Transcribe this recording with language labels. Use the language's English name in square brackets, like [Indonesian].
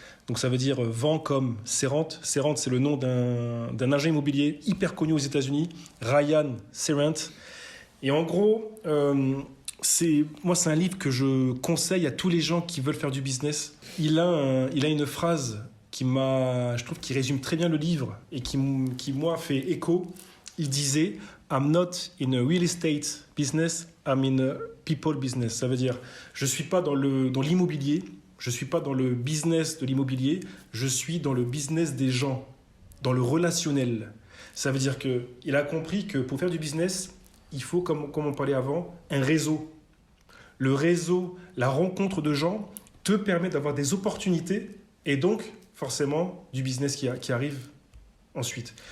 [French] Donc ça veut dire vend comme Serrant. Serrant, c'est le nom d'un agent immobilier hyper connu aux États-Unis, Ryan Serrant. Et en gros, c'est un livre que je conseille à tous les gens qui veulent faire du business. Il a une phrase je trouve qui résume très bien le livre et qui moi fait écho. Il disait [English] I'm not in a real estate business, I'm in a people business. [French] Ça veut dire je suis pas dans l'immobilier, je suis pas dans le business de l'immobilier, je suis dans le business des gens, dans le relationnel. Ça veut dire que il a compris que pour faire du business, il faut, comme on parlait avant, un réseau. Le réseau, la rencontre de gens te permet d'avoir des opportunités et donc forcément du business qui arrive ensuite.